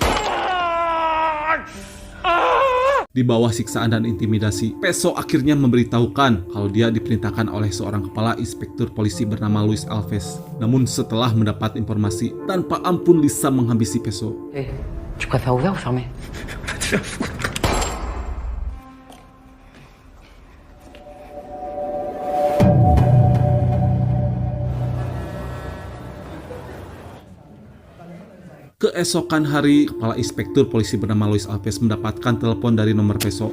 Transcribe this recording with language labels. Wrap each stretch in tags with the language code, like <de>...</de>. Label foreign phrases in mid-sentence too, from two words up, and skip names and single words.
<id>Di bawah siksaan dan intimidasi, Peso akhirnya memberitahukan kalau dia diperintahkan oleh seorang kepala inspektur polisi bernama Luis Alves. Namun setelah mendapat informasi, tanpa ampun Lisa menghabisi Peso.</id> <fr>Tu préfères ouvert ou fermé?</fr> <id>Keesokan hari, kepala inspektur polisi bernama Luis Alves mendapatkan telepon dari nomor Peso.</id>